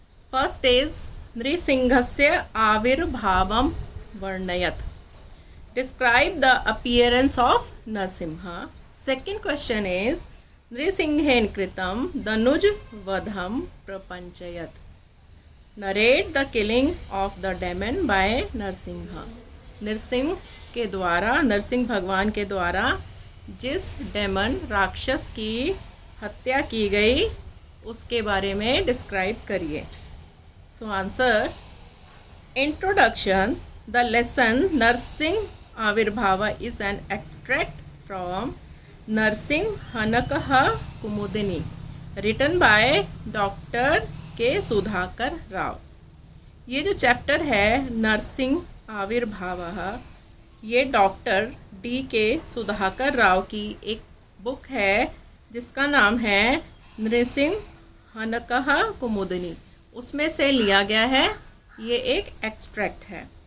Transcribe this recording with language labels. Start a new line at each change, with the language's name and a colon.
English: First is
Sanskrit: Nrisinghasya Avirbhavam Varnayat.
English: Describe the appearance of Narsimha. Second question is
Sanskrit: Nrisinghen Kritam Danuj Vadham Prapanchayat.
English: Narrate the killing of the demon by Narsimha.
Hindi: Narasimha के द्वारा, नरसिंह भगवान के द्वारा जिस daemon राक्षस की हत्या की गई उसके बारे में डिस्क्राइब करिए.
English: So answer. Introduction. The lesson Narsingh Avirbhav is an extract from Narsingh Hanakaha Kumudini written by Dr. K. Sudhakar Rao.
Hindi: ये जो चैप्टर है नरसिंह आविर्भाव, ये डॉक्टर डी के सुधाकर राव की एक बुक है जिसका नाम है नृसिंह हनकहा कुमुदनी. उसमें से लिया गया है. ये एक एक्सट्रैक्ट है.